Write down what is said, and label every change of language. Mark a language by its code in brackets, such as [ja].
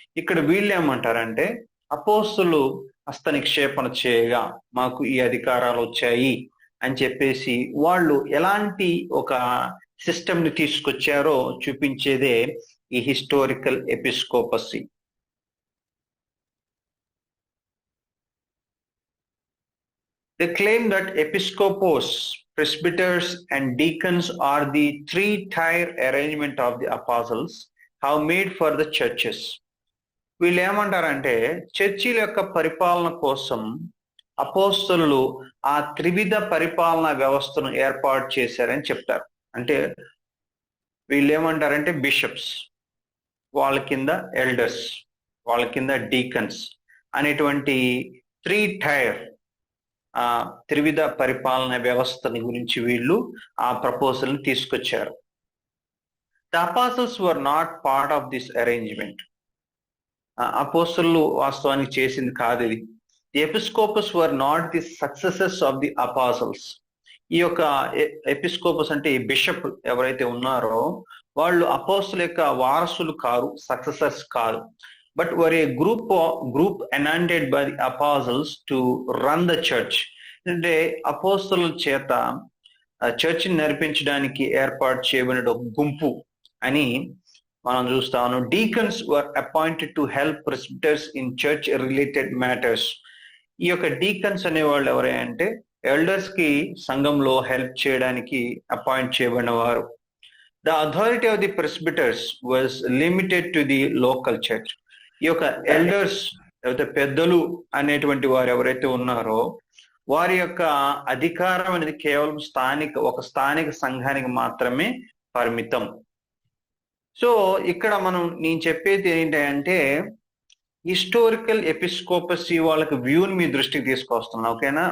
[te] ఇక్కడ వీళ్ళు ఏమంటారంటే అపోస్తలులు హస్త నిక్షేపణ చేయగా మాకు ఈ అధికారాలు వచ్చాయి అని చెప్పేసి వాళ్ళు ఎలాంటి ఒక సిస్టమ్ ని తీసుకొచ్చారో చూపించేదే ఈ historical ఎపిస్కోపసీ. [en] They claim that episcopos, presbyters and deacons are the three-tier arrangement of the apostles have made for the churches. [te] వీళ్ళు ఏమంటారంటే చర్చిల యొక్క పరిపాలన కోసం అపోస్తలులు ఆ త్రివిధ పరిపాలన వ్యవస్థను ఏర్పాటు చేశారని చెప్తారు. అంటే వీళ్ళు ఏమంటారంటే బిషప్స్, వాళ్ళ కింద ఎల్డర్స్, వాళ్ళ కింద డీకన్స్ అనేటువంటి త్రీ-టైర్ త్రివిధ పరిపాలన వ్యవస్థని గురించి వీళ్ళు ఆ ప్రపోజల్ ని తీసుకొచ్చారు. [en] The apostles were not part of this arrangement. [te] అపోస్తలులు వాస్తవానికి చేసింది కాదు ఇది. [en] The episcopus were not the successors of the apostles. [te] ఈ యొక్క ఎపిస్కోపస్ అంటే ఈ బిషప్ ఎవరైతే ఉన్నారో వాళ్ళు అపోస్తల యొక్క వారసులు కారు, సక్సెసర్స్ కాదు. [en] But were a group anointed by the apostles to run the church. [te] అంటే అపోస్తలుల చేత చర్చిని నడిపించడానికి ఏర్పాటు చేయబడిన ఒక గుంపు అని మనం చూస్తాము. [en] Deacons were appointed to help presbyters in church related matters. [te] ఈ యొక్క డీకన్స్ అనేవాళ్ళు ఎవరంటే ఎల్డర్స్ కి సంఘంలో హెల్ప్ చేయడానికి అపాయింట్ చేయబడిన వారు. [en] The authority of the presbyters was limited to the local church. [te] ఈ యొక్క ఎల్డర్స్ లేకపోతే పెద్దలు అనేటువంటి వారు ఎవరైతే ఉన్నారో వారి యొక్క అధికారం అనేది కేవలం ఒక స్థానిక సంఘానికి మాత్రమే పరిమితం. సో ఇక్కడ నేను చెప్పేది ఏంటంటే హిస్టారికల్ ఎపిస్కోపసీ వాళ్ళకి వ్యూని మీ దృష్టికి తీసుకొస్తున్నా. ఓకేనా?